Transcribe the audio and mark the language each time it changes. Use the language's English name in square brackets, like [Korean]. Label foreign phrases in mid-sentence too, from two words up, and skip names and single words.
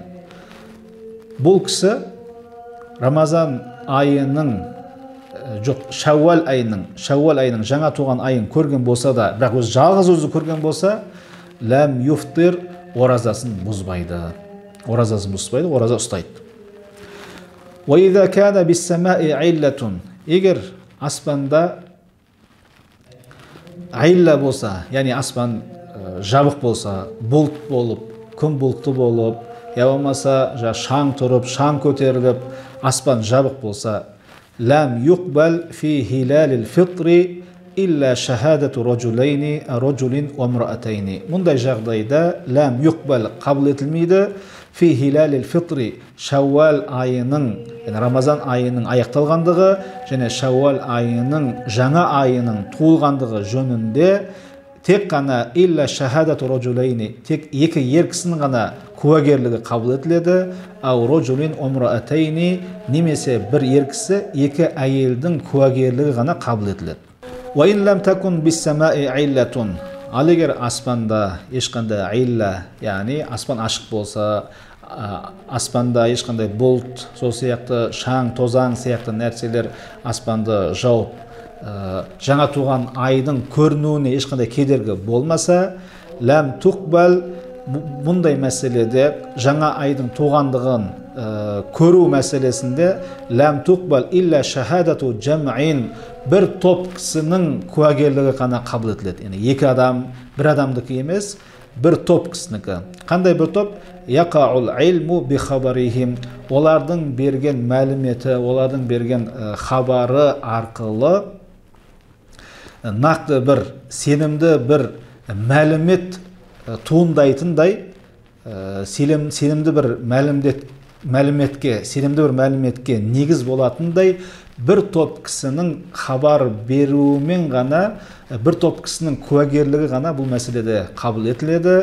[Kazakh] Бұл кісі Рамазан айының, Шәуәл айының жаңа туған айын көрген болса да, бірақ өз жалғыз өзі көрген болса, [Arabic] لم يفطر, [Kazakh] оразасын бұзбайды. Оразасын бұзбайды, ораза ұстайды. [Arabic] وَإِذَا كَانَ بِالسَّمَاءِ عِلَّةٌ [Kazakh] Егер аспанда айла болса, яғни аспан жабық болса, бұлт болып, күн бұлтты болып, я болмаса шаң тұрып, шаң көтеріліп, аспан жабық болса, [Arabic] لم يقبل في هلال الفطر إلا شهادة رجل وامرأتين. [Kazakh] Мұндай жағдайда [Arabic] لم يقبل [Kazakh] қабыл етілмейді [Arabic] في هلال الفطر, [Kazakh] Шәуәл айының, Рамазан айының аяқталғандығы және Шәуәл айының жаңа айының туылғандығы жөнінде тек қана [Arabic] إلا شهادة رجلين, [Kazakh] тек екі ер кісінің ғана куәгерлігі қабыл етіледі. [Arabic] أو رجل وامرأتين, [Kazakh] немесе бір ер кісі екі әйелдің куәгерлігі ғана қабыл етіледі. [Arabic] وإن لم تكن بالسماء علة, [Kazakh] ал егер аспанда ешқандай илля, яғни аспан ашық болса, аспанда ешқандай бұлт, сол сияқты шаң, тозаң сияқты нәрселер аспанды жауып, жаңа туған айдың көрінуіне ешқандай кедергі болмаса, [Arabic] لم تقبل, [Kazakh] мұндай мәселеде жаңа айдың туғандығын көру мәселесінде [Arabic] لم تقبل إلا شهادة جمع, [Kazakh] бір топ кісінің куәгерлігі ғана қабыл етіледі. Яғни екі адам, бір адамдікі емес, бір топ кісінікі. Қандай бір топ? [Arabic] يقع العلم بخبرهم, [Kazakh] олардың берген мәліметі, олардың берген хабары арқылы нақты бір сенімді бір мәлімет туындайтындай, сенімді бір мәліметке негіз болатындай бір топ кісінің хабар беруімен ғана, бір топ кісінің куәгерлігі ғана бұл мәселеде қабыл етіледі.